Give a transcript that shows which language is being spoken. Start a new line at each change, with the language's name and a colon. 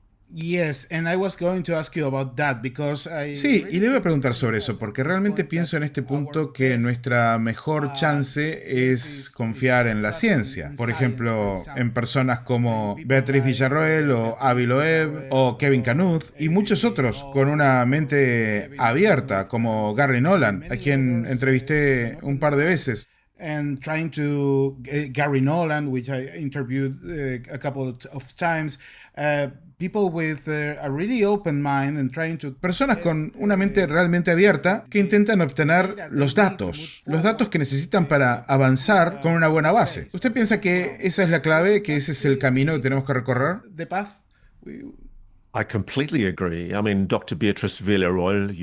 English: Yes, and I was going to ask you about that because
Spanish: Sí, y le voy a preguntar sobre eso, porque realmente pienso en este punto que nuestra mejor chance es confiar en la ciencia. Por ejemplo, en personas como Beatriz Villarroel o Avi Loeb o Kevin Knuth y muchos otros con una mente abierta, como Gary Nolan, a quien entrevisté un par de veces.
English: And trying to Gary Nolan, which I interviewed a couple of times, people with a really open mind and trying to...
Spanish: Personas con una mente realmente abierta que intentan obtener los datos que necesitan para avanzar con una buena base. ¿Usted piensa que esa es la clave, que ese es el camino que tenemos que recorrer?
English: The path I completely agree. I mean, Dr. Beatrice Villarroel.